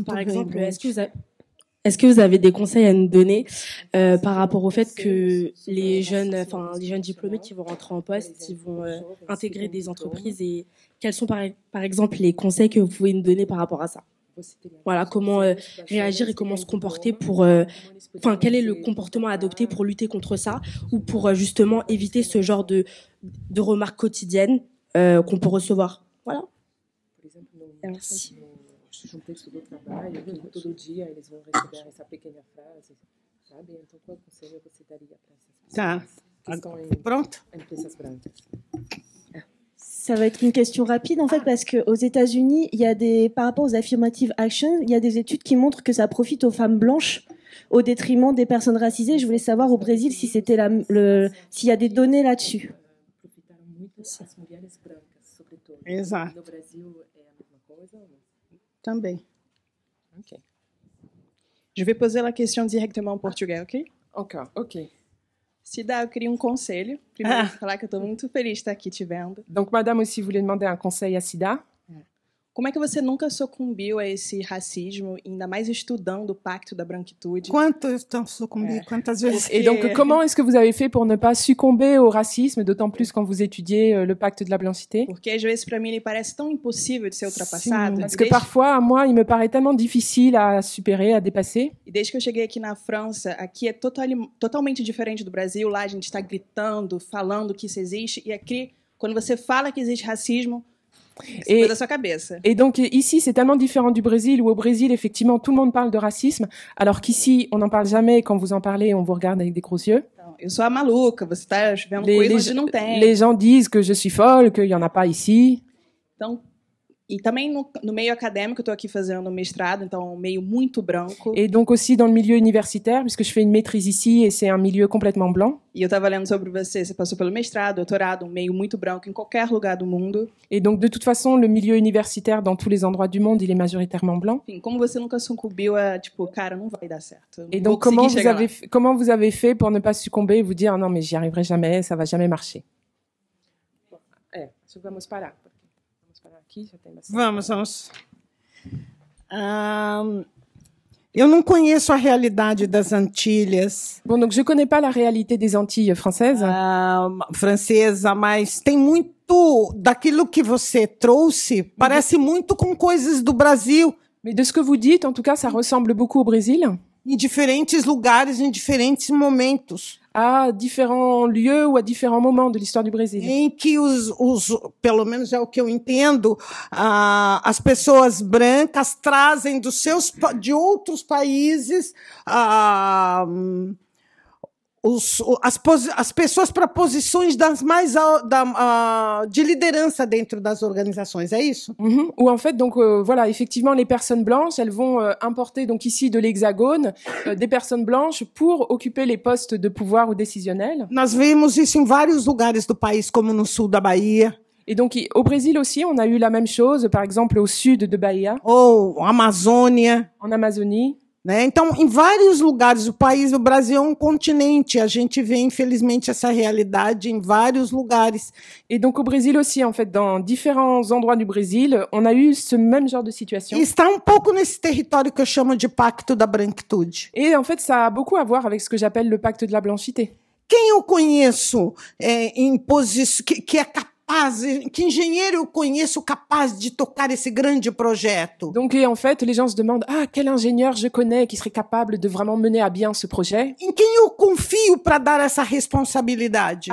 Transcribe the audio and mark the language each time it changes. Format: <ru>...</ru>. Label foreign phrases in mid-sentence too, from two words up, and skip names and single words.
<fr>Par exemple, est-ce que vous avez des conseils à nous donner par rapport au fait que les jeunes diplômés qui vont rentrer en poste, ils vont intégrer des entreprises, et quels sont par exemple les conseils que vous pouvez nous donner par rapport à ça? Voilà, comment réagir et comment se comporter pour... quel est le comportement à adopter pour lutter contre ça ou pour justement éviter ce genre de remarques quotidiennes qu'on peut recevoir. Voilà. Merci.</fr> <pt>Tá. Pronto?</pt> <fr>Ça va être une question rapide en fait parce que aux États-Unis, il y a par rapport aux</fr> <en>affirmative action,</en> <fr>il y a des études qui montrent que ça profite aux femmes blanches au détriment des personnes racisées. Je voulais savoir au Brésil si c'était s'il y a des données là-dessus.</fr> <pt>Exato. Também.</pt> <fr>Ok. Je vais poser la question directement en português, ok? Encore, ok.</fr> <pt>Cida, eu queria conselho. Primeiro, falar que eu estou muito feliz de estar aqui te vendo.</pt> <fr>Donc, madame aussi voulait demander un conseil à Cida.</fr> <pt>Como é que você nunca sucumbiu a esse racismo, ainda mais estudando o Pacto da Branquitude? Quantas vezes?</pt> <fr>Et donc, comment est-ce que vous avez fait pour ne pas succomber au racisme, d'autant plus quand vous étudiez le Pacte de la Blancité?</fr> <pt>Porque às vezes para mim ele parece tão impossível de ser ultrapassado.</pt> <fr>Parce que parfois, à moi, il me paraît tellement difficile à supérer, à dépasser.</fr> <pt>E desde que eu cheguei aqui na França, aqui é totalmente diferente do Brasil. Lá a gente está gritando, falando que isso existe, e aqui, quando você fala que existe racismo,</pt> <fr>et donc ici, c'est tellement différent du Brésil, où au Brésil, effectivement, tout le monde parle de racisme, alors qu'ici, on n'en parle jamais, et quand vous en parlez, on vous regarde avec des gros yeux.</fr> <pt>Eu sou a maluca, você está vendo coisas onde não tem.</pt> <fr>Les gens disent que je suis folle, qu'il n'y en a pas ici.</fr> <pt>Então, e também no meio acadêmico, eu estou aqui fazendo mestrado, então um meio muito branco.</pt> <fr>Et donc aussi dans le milieu universitaire, puisque je fais une maîtrise ici, et c'est un milieu complètement blanc.</fr> <pt>E eu estava lendo sobre você passou pelo mestrado, doutorado, um meio muito branco em qualquer lugar do mundo.</pt> <fr>Et donc de toute façon, le milieu universitaire dans tous les endroits du monde, il est majoritairement blanc.</fr> <pt>Enfim, como você nunca sucumbiu a, tipo, cara, não vai dar certo.</pt> <fr>Et donc comment vous avez fait pour ne pas succomber et vous dire non mais j'y arriverai jamais, ça va jamais marcher.</fr> <pt>Vamos parar. Vamos. Eu não conheço a realidade das Antilhas.</pt> <fr>Bon, donc je connais pas la réalité des Antilles françaises.</fr> <pt>Francesa, mas tem muito daquilo que você trouxe, parece muito com coisas do Brasil.</pt> <fr>Mais de ce que vous dites, en tout cas, ça ressemble beaucoup au Brésil.</fr> <pt>Em diferentes lugares, em diferentes momentos.</pt> <fr>À différents lieux ou à différents moments de l'histoire du Brésil.</fr> <pt>Em que pelo menos é o que eu entendo, as pessoas brancas trazem de outros países as pessoas para posições de liderança dentro das organisações, é isso?</pt> <fr>Ou en fait, donc voilà, effectivement, les personnes blanches, elles vont importer donc ici de l'Hexagone des personnes blanches pour occuper les postes de pouvoir ou décisionnels.</fr> <pt>Nós vimos isso em vários lugares do país, como no sul da Bahia.</pt> <fr>Et donc au Brésil aussi, on a eu la même chose, par exemple au sud de Bahia.</fr> <pt>Ou Amazônia.</pt> <fr>En Amazonie.</fr> <pt>Né? Então, em vários lugares do país, o Brasil é um continente. A gente vê, infelizmente, essa realidade em vários lugares.</pt> <fr>Et donc, au Brésil aussi, en fait, dans différents endroits du Brésil, on a eu ce même genre de situation.</fr> <pt>E está um pouco nesse território que eu chamo de Pacto da Branquitude.</pt> <fr>Et en fait, ça a beaucoup à voir avec ce que j'appelle le Pacte de la Blancité.</fr> <pt>Quem eu conheço em posição que é capaz, que engenheiro eu conheço capaz de tocar esse grande projeto?</pt> <fr>Donc, et en fait, les gens se demandent, quel ingénieur je connais qui serait capable de vraiment mener à bien ce projet?</fr> <pt>Em quem eu confio para dar essa responsabilidade?</pt>